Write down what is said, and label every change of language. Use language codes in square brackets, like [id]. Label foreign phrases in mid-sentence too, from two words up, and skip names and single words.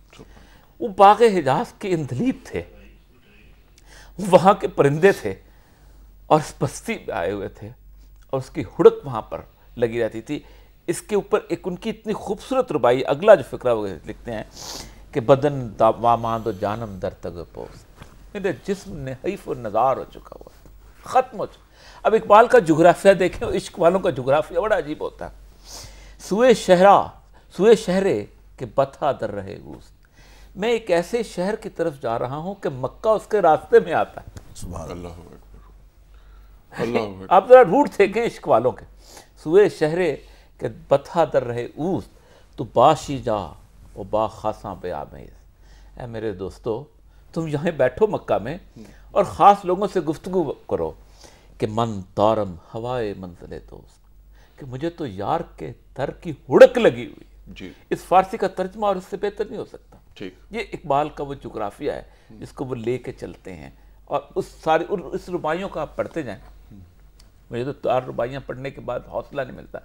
[ur] وہ باغ حجاز کے اندلیب تھے، وہاں کے پرندے تھے، اور اس بستی میں آئے ہوئے تھے، اور اس کی ہڑک وہاں پر لگی رہتی تھی. اس کے اوپر ایک ان کی اتنی خوبصورت ربائی، اگلا جو فقرہ وہ لکھتے ہیں کہ [fa] بدن واماند و جانم در تگ پوست، [ur] میرے جسم نے حیف و نزار ہو چکا ہوا، ختم ہو چکا. اب اقبال کا جغرافیہ دیکھیں، عشق والوں کا جغرافیہ بڑا عجیب ہوتا ہے. [fa] سوئے شہرے کہ بتھا در رہے اوست، [ur] میں ایک ایسے شہر کی طرف جا رہا ہوں کہ مکہ اس کے راستے میں آتا ہے. [ar] سبحان اللہ. اللہ اکبر، اللہ اکبر. [ur] آپ ذرا روٹ دیکھیں عشق والوں کے. [fa] سوئے شہرے کہ بتھا در رہے اوست تو باشی جا و با خاصاں بے آمیز. [ur] اے میرے دوستو، تم یہاں بیٹھو مکہ میں اور خاص لوگوں سے گفتگو کرو کہ [fa] من دارم ہوائے منزل دوست، [ur] کہ مجھے تو یار کے در کی ہڑک لگی ہوئی. جی اس فارسی کا ترجمہ اور اس سے بہتر نہیں ہو سکتا. ٹھیک. یہ اقبال کا وہ جغرافیہ ہے جس کو وہ لے کے چلتے ہیں. اور اس رباعیوں کا آپ پڑھتے جائیں. مجھے تو 4 رباعیاں پڑھنے کے بعد حوصلہ نہیں ملتا.